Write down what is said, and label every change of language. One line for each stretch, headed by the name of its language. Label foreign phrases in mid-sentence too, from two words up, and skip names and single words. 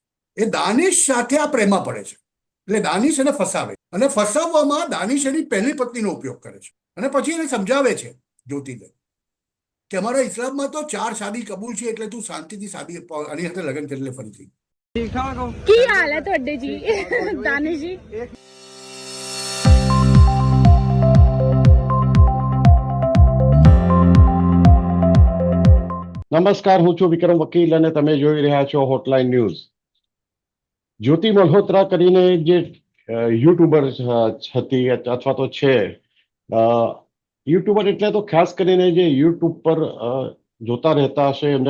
Gujarati: એ દાનિશ સાથે આ પ્રેમમાં પડે છે. એટલે દાનિશ એને ફસાવે અને ફસાવવામાં દાનિશ એની પહેલી પત્નીનો ઉપયોગ કરે છે અને પછી એને સમજાવે છે જ્યોતિને કે અમારા ઇસ્લામમાં તો 4 શાદી કબૂલ છે, એટલે તું શાંતિથી શાદી આની સાથે લગ્ન કરી લે ફરીથી.
Punjabi: ਕੀ ਹਾਲ ਹੈ ਤੁਹਾਡੇ ਜੀ ਦਾਨਿਸ਼ ਜੀ?
Gujarati: નમસ્કાર, હું છું વિક્રમ વકીલ અને તમે જોઈ રહ્યા છો હોટલાઇન ન્યૂઝ. જ્યોતિ મલ્હોત્રા કરીને જે યુટ્યુબર હતી અથવા તો છે, યુટ્યુબર એટલે તો ખાસ કરીને જે યુટ્યુબ પર જોતા રહેતા હશે એમને